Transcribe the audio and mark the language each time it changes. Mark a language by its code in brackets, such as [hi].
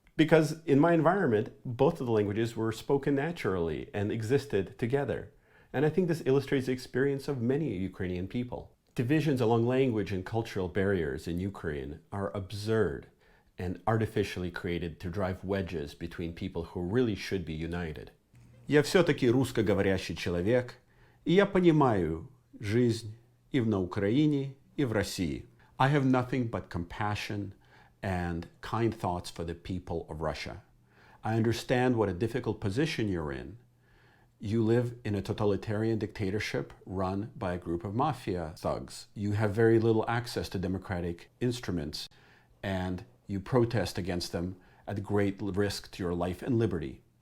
[en] Because in my environment, both of the languages were spoken naturally and existed together. And I think this illustrates the experience of many Ukrainian people. Divisions along language and cultural barriers in Ukraine are absurd and artificially created to drive wedges between people who really should be united. [ru] Я все-таки русскоговорящий человек, и я понимаю жизнь и на Украине, и в России. [en] I have nothing but compassion and kind thoughts for the people of Russia. I understand what a difficult position you're in. You live in a totalitarian dictatorship run by a group of mafia thugs. You have very little access to democratic instruments, and you protest against them at great risk to your life and liberty.